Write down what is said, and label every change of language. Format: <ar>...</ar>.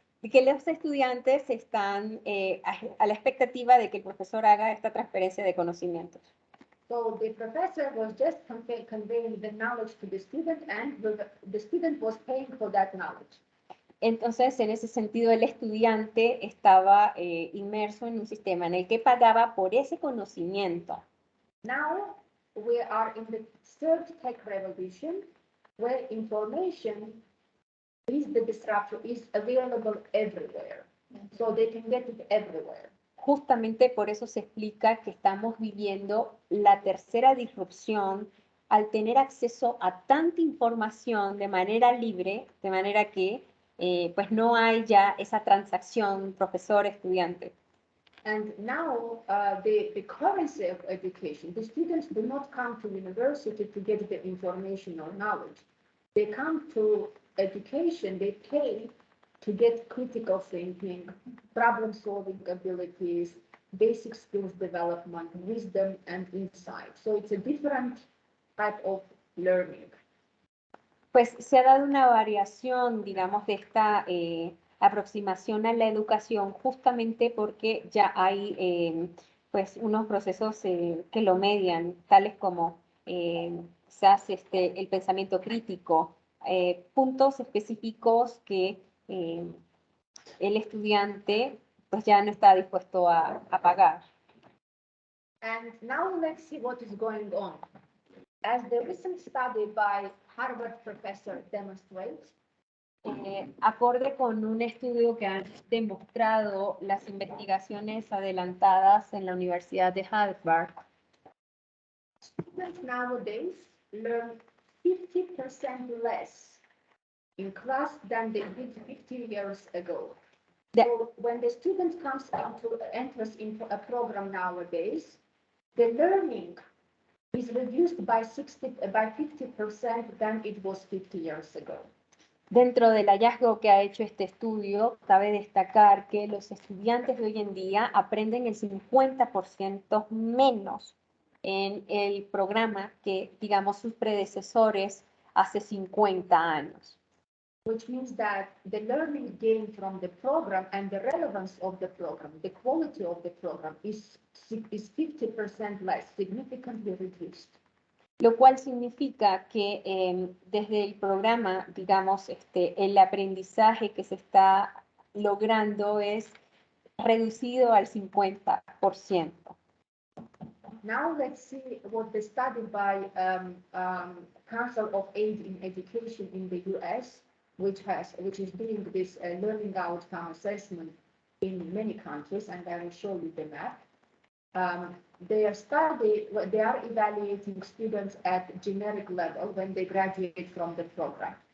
<es>Que los estudiantes están a la expectativa de que el profesor haga esta transferencia de conocimientos.</es> <en>So the professor was just conveying the knowledge to the student, and the student was paying for that knowledge.</en> <es>Entonces, en ese sentido, el estudiante estaba inmerso en un sistema en el que pagaba por ese conocimiento.</es> <en>Now we are in the third tech revolution, where information is the disruptor, is available everywhere. So they can get it everywhere.</en> <es>Justamente por eso se explica que estamos viviendo la tercera disrupción al tener acceso a tanta información de manera libre, de manera que pues no hay ya esa transacción profesor-estudiante.</es> <en>And now the currency of education, the students do not come to university to get the information or knowledge. They come to education, they pay to get critical thinking, problem-solving abilities, basic skills development, wisdom, and insight. So it's a different type of learning.</en> <es>Pues se ha dado una variación, digamos, de esta aproximación a la educación justamente porque ya hay pues unos procesos que lo median, tales como quizás el pensamiento crítico, puntos específicos que el estudiante pues ya no está dispuesto a pagar.</es> <en>And now let's see what is going on. As the recent study by Harvard professor demonstrates,</en> <es>acorde con un estudio que han demostrado las investigaciones adelantadas en la Universidad de Harvard,</es> <en>students nowadays learn 50% less in class than they did 50 years ago. So when the student enters into a program nowadays, the learning is reduced by 50% than it was 50 years ago.</en> <es>Dentro del hallazgo que ha hecho este estudio, cabe destacar que los estudiantes de hoy en día aprenden el 50% menos en el programa que, digamos, sus predecesores hace 50 años.</es> <en>Which means that the learning gained from the program and the relevance of the program, the quality of the program is 50% less, significantly reduced.</en> <es>Lo cual significa que desde el programa, digamos, el aprendizaje que se está logrando es reducido al 50%.</es> <en>Now let's see what the study by Council of Aid in Education in the US, which is doing this learning outcome assessment in many countries, and I will show you the map. They are evaluating students at generic level when they graduate from the program.</en>